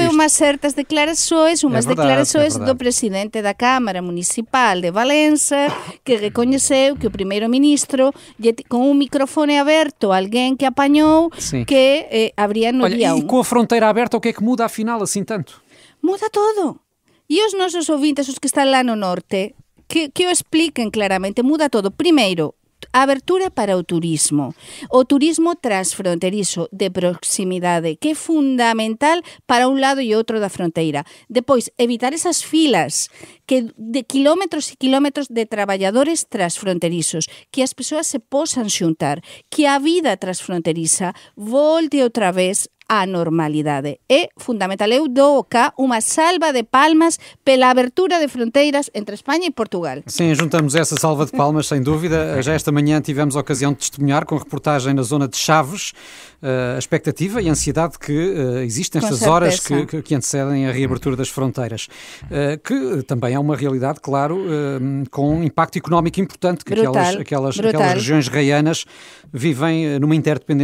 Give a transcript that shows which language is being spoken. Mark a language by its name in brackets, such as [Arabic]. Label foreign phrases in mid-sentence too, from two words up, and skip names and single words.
[Portuguese] Porque houve umas certas declarações, do presidente da Câmara Municipal de Valença, que reconheceu que o primeiro-ministro, com um microfone aberto, alguém que apanhou, que abria no dia 1. E com a fronteira aberta, o que é que muda afinal assim tanto? [Galician] Muda todo. E os nossos ouvintes, os que están lá no norte, que o expliquen claramente, muda todo. Primeiro, abertura para o turismo transfronterizo de proximidade, que é fundamental para un lado e outro da fronteira. Depois, evitar esas filas de quilómetros e quilómetros de traballadores transfronterizos, que as persoas se posan xuntar, que a vida transfronteriza volte outra vez a normalidade. É fundamental. Eu dou cá unha salva de palmas pela abertura de fronteiras entre Espanha e Portugal. [Portuguese] Sim, juntamos essa salva de palmas, sem dúvida. Já esta manhã tivemos a ocasião de testemunhar com reportagem na zona de Chaves a expectativa e a ansiedade que existe nestas horas que antecedem a reabertura das fronteiras, que também é uma realidade, claro, com um impacto económico importante, que aquelas regiões raianas vivem numa interdependência enorme.